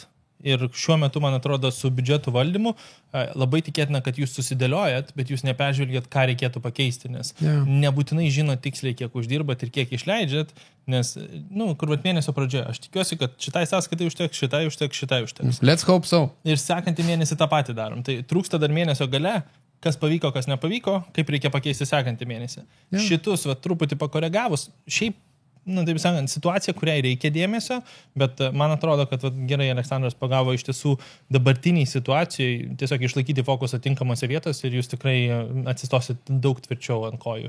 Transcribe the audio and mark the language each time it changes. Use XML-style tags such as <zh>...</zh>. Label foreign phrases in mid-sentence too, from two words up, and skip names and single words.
<lt>Ir šiuo metu, man atrodo, su biudžeto valdymu labai tikėtina, kad jūs susidėliojat, bet jūs neperžvelgiat, ką reikėtų pakeisti, nes nebūtinai žino tiksliai, kiek uždirbat ir kiek išleidžiat, nes, kur mėnesio pradžioje, aš tikiuosi, kad šitai sąskaitai užteks, šitai užteks.</lt> <en>Let's hope so.</en> <lt>Ir sekantį mėnesį tą patį darom. Tai trūksta dar mėnesio gale, kas pavyko, kas nepavyko, kaip reikia pakeisti sekantį mėnesį. Šitus, truputį pakoregavus, šiaip, taip sakant, situacija, kuriai reikia dėmesio, bet man atrodo, kad gerai Aleksandras pagavo iš tiesų dabartiniai situacijai tiesiog išlaikyti fokusą tinkamose vietose ir jūs tikrai atsistosit daug tvirčiau ant kojų.</lt>